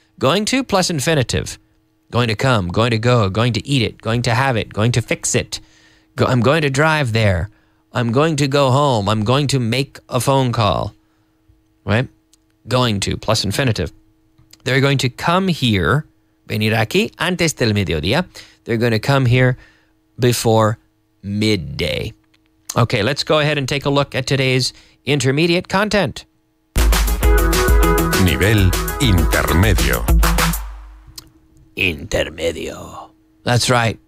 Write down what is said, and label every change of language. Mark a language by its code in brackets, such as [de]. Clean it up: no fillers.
[en] Going to plus infinitive. Going to come, going to go, going to eat it, going to have it, going to fix it. I'm going to drive there. I'm going to go home. I'm going to make a phone call. Right? Going to plus infinitive. They're going to come here. [es] Venir aquí antes del mediodía. [en] They're going to come here before midday. Okay, let's go ahead and take a look at today's intermediate content. [es] Nivel intermedio. Intermedio. [en] That's right.